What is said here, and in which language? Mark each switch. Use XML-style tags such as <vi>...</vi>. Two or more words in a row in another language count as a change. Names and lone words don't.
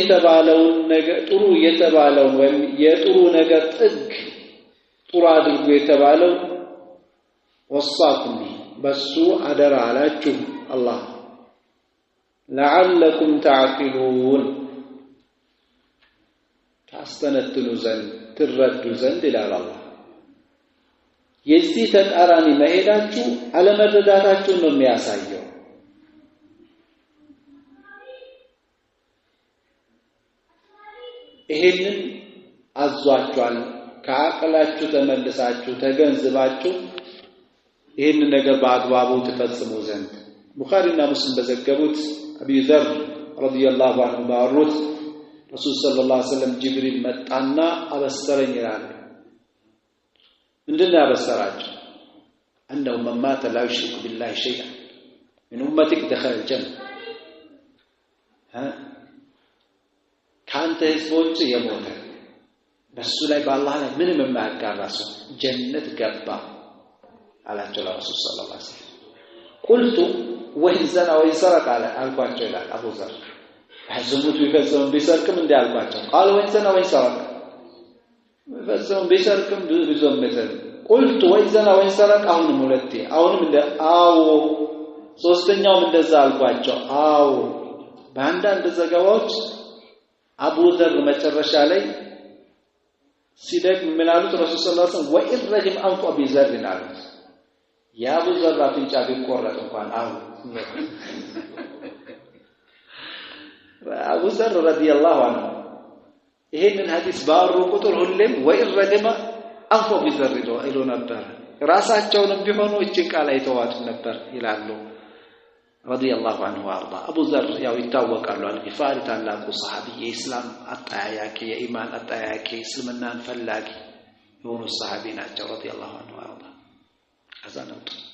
<am>የተባለውን ወይም የጥሩ ነገር ጥግ ጥሩ አድርጉ የተባለው ወሳኩም በሱ አደራ አላችሁ አላህ</am> <ar>لعلكم تعقلون</ar> <am>ታስተነትኑ ዘንድ ትረዱ ዘንድ ይላል አላህ የዚህ ተቃራኒ መሄዳችሁ አለመረዳታችሁን ነው የሚያሳየው ይሄንን አዟችኋል ከአቅላችሁ ተመልሳችሁ ተገንዝባችሁ ይሄንን ነገር በአግባቡ ተፈጽሙ ዘንድ ቡኻሪና ሙስሊም በዘገቡት አቢ ዘር</am> <ar>رضي الله عنه</ar> <am>ባወሩት ረሱል</am> <ar>صلى الله عليه وسلم</ar> <am>ጅብሪል መጣና አበሰረኝ ይላል ምንድነው ያበሰራቸው</am> <ar>أنه من مات لا يشرك بالله شيئا من أمتك دخل الجنة</ar> <am>كانت ህዝቦች የሞተ በሱ ላይ በአላህ ላይ ምንም የማያጋራሱ ጀነት ገባ አላቸው ለረሱል</am> <ar>صلى الله عليه وسلم قلت وإن زنا وإن سرق</ar> <am>አልኳቸው ይላል አቡ ዘር አዝሙት ቢፈጽም ቢሰርቅም እንደ አልኳቸው</am> <ar>قال وإن زنا وإن سرق</ar> <am>ቢፈጽም ቢሰርቅም ቢዞም መሰል</am> <ar>قلت وإن زنا وإن سرق</ar> <am>አሁንም ሁለቴ አሁንም እንደ አዎ ሶስተኛውም እንደዛ አልኳቸው አዎ በአንዳንድ ዘገባዎች አቡ ዘር መጨረሻ ላይ ሲደግ ምን አሉት ረሱል</am> <ar>صلى الله عليه وسلم وإن رجم أنف أبي ذر</ar> <am>አሉት የአቡ ዘር አፍንጫ ቢቆረጥ እንኳን አሁን አቡ ዘር</am> <ar>رضي الله عنه</ar> <am>ይሄንን ሐዲስ ባወሩ ቁጥር ሁሌም</am> <ar>وإن رجم أنف أبي ذر</ar> <am>ይሉ ነበር ራሳቸውንም ቢሆኑ እቺን ቃል አይተዋት ነበር ይላሉ</am> <ar>رضي الله عنه وأرضاه</ar> <am>አቡ ዘር ያው ይታወቃሉ አልጊፋሪ ታላቁ ሰሃቢ የኢስላም አጣያቂ የኢማን አጣያቂ እስልምናን ፈላጊ የሆኑ ሰሃቢ ናቸው</am> <ar>رضي الله عنه وأرضاه</ar> <am>አዛነቱ</am>